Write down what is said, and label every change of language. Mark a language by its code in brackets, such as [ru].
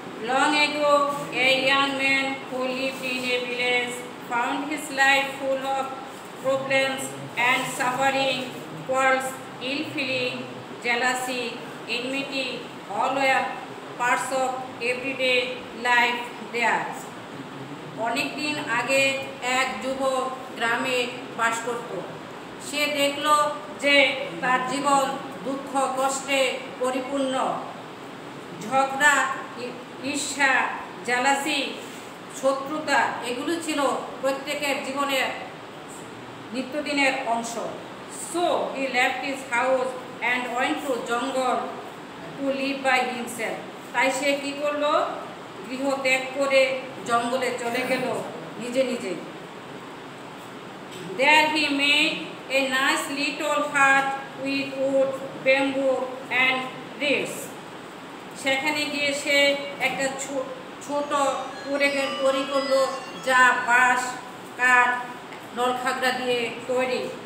[en] Long ago, a young man who lived in a village found his life full of problems and suffering, quarrels, ill feeling, jealousy, enmity, all were parts of everyday life there. [bn] অনেক দিন আগে এক যুবক গ্রামে বাস করত। সে দেখল যে তার জীবন দুঃখ কষ্টে পরিপূর্ণ। ঝগড়া, ঈর্ষা, জালাসি, শত্রুতা এগুলো ছিল প্রত্যেকের জীবনের নিত্যদিনের অংশ। [en] So he left his house and went to jungle to live by himself. [bn] তাই সে কি করলো? গৃহ ত্যাগ করে জঙ্গলে চলে গেল নিজে নিজে। [en] There he made a nice little hut with wood, bamboo and reeds. [bn] সেখানে গিয়ে সে একটা ছোট তৈরি করলো যা বাঁশ, কাঠ, নলখাগড়া দিয়ে তৈরি।